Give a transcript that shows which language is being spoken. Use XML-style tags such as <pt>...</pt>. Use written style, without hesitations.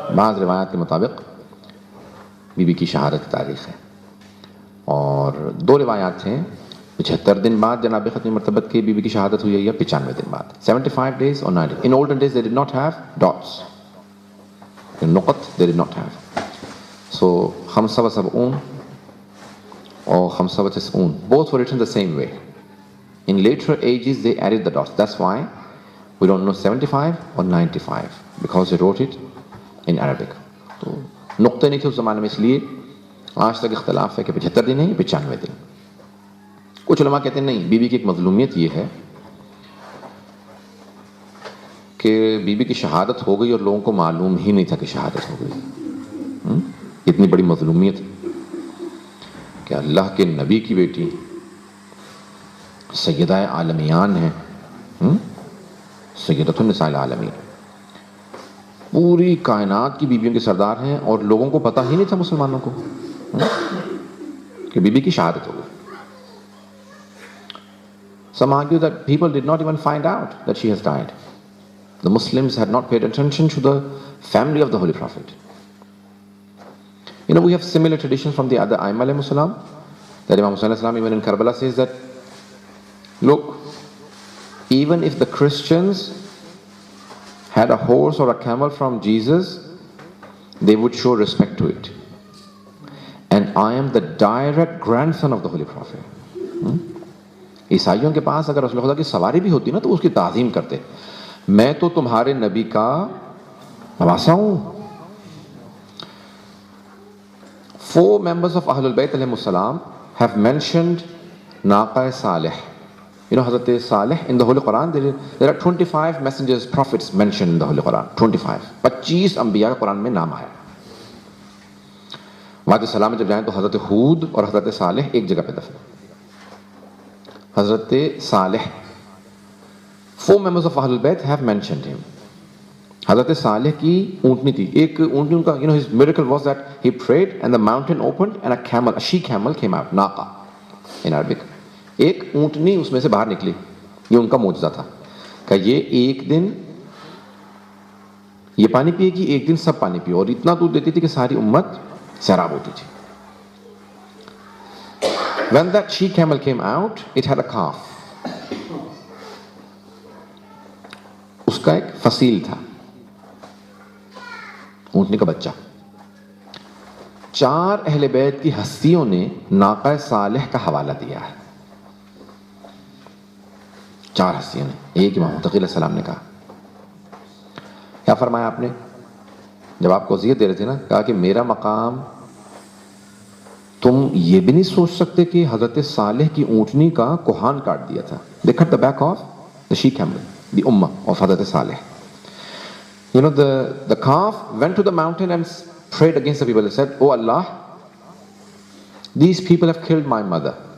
<ur>بعض روایات کے مطابق بی بی کی شہادت کی تاریخ ہے اور دو روایات ہیں. 75 دن بعد جناب ختم مرتبت کی بی بی کی شہادت ہوئی ہے یا 95 دن بعد.</ur> <en>75 days or 90. In olden days they did not have dots. In نقط they did not have. So 75 or 95 both were written the same way. In later ages they added the dots. That's why we don't know 75 or 95 because they wrote it in Arabic.</en> <ur>تو نقطے نہیں تھے اس زمانے میں, اس لیے آج تک اختلاف ہے کہ 75 دن ہے یا 95 دن. کچھ علماء کہتے ہیں نہیں, بی بی کی ایک مظلومیت یہ ہے کہ بی بی کی شہادت ہو گئی اور لوگوں کو معلوم ہی نہیں تھا کہ شہادت ہو گئی. اتنی بڑی مظلومیت کہ اللہ کے نبی کی بیٹی سیدہ عالمیان ہیں, سیدۃ النساء العالمین, پوری کائنات کی بیویوں کے سردار ہیں اور لوگوں کو پتہ ہی نہیں تھا مسلمانوں کو کہ بی بی کی شہادت ہو گئی.</ur> <en>Some argue that people did not even find out that she has died. The Muslims had not paid attention to the family of the Holy Prophet. You know, we have similar traditions from the other Aimma alayhimus salam. That Imam Hussain alayhis salam even in Karbala says that, look, even if the Christians had a horse or a camel from Jesus, they would show respect to it. And I am the direct grandson of the Holy Prophet.</en> <ur>عیسائیوں کے پاس اگر رسول خدا کی سواری بھی ہوتی نا تو اس کی تعظیم کرتے. میں تو تمہارے نبی کا نواسا ہوں.</ur> <en>4 members of Ahlul Bayt alayhim salam have mentioned Naqa Salih. You know, Hazrat Salih in the Holy Quran, there are 25 messengers, prophets mentioned in the Holy Quran. 25.</en> <ur>25 انبیاء کا قرآن میں نام آیا. وعد السلام میں جب جائیں تو حضرت ہود اور حضرت صالح ایک جگہ پہ دفن.</ur> <en>Hazrat Salih, 4 members of Ahlul Bayt have mentioned him.</en> <ur>حضرت صالح کی اونٹنی تھی, ایک اونٹنی ان کا,</ur> <en>you know, his miracle was that he prayed and the mountain opened and a camel, a she camel came out, naqa in Arabic.</en> <ur>ایک اونٹنی اس میں سے باہر نکلی. یہ ان کا معجزہ تھا کہ یہ ایک دن یہ پانی پیے گی, ایک دن سب پانی پیے, اور اتنا دودھ دیتی تھی کہ ساری امت سیراب ہوتی تھی.</ur> <en>When that she camel came out, it had a calf.</en> <ur>اس کا ایک فصیل تھا, اونٹنی کا بچہ. 4 اہل بیت کی ہستیوں نے ناقہ صالح کا حوالہ دیا ہے. 4 ہستیوں نے. ایک امام متقی علیہ السلام نے کہا, کیا فرمایا آپ نے جب آپ کو وصیت دے رہے تھے نا, کہا کہ میرا مقام تم یہ بھی نہیں سوچ سکتے کہ حضرت صالح کی اونٹنی کا کوہان کاٹ دیا تھا.</ur> <en>They cut the back of the she camel, the ummah of حضرت صالح. You know, the calf went to the mountain and prayed against the people. They said, "Oh Allah, these people have killed my mother.</en>